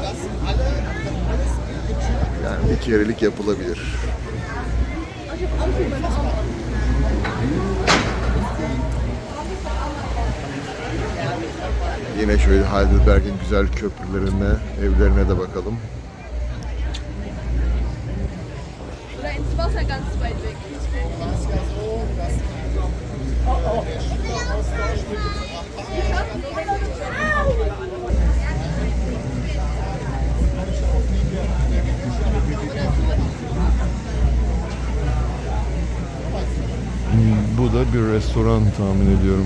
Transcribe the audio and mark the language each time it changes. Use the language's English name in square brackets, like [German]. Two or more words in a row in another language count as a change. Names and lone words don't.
[Turkish] Yani bir kerelik yapılabilir. Yine şöyle Heidelberg'in güzel köprülerine, evlerine de bakalım. [German] Oder ins Wasser ganz weit weg. [Turkish] Bu da bir restoran tahmin ediyorum.